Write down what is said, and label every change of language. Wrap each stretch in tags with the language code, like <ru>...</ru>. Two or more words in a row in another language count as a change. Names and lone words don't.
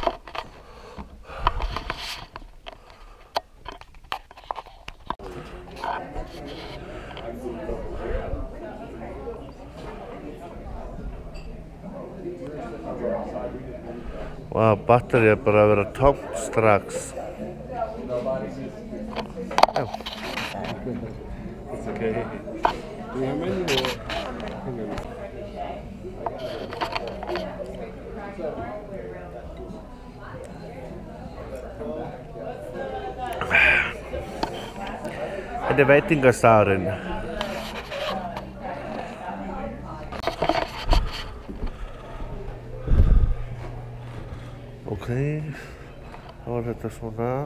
<is>Wow, batterið bara að vera tómt strax. Já.</is> <en>It's okay. Do you have many or?</en> <is>Þetta veitingastaðurinn. Ok, þá var þetta svona.</is>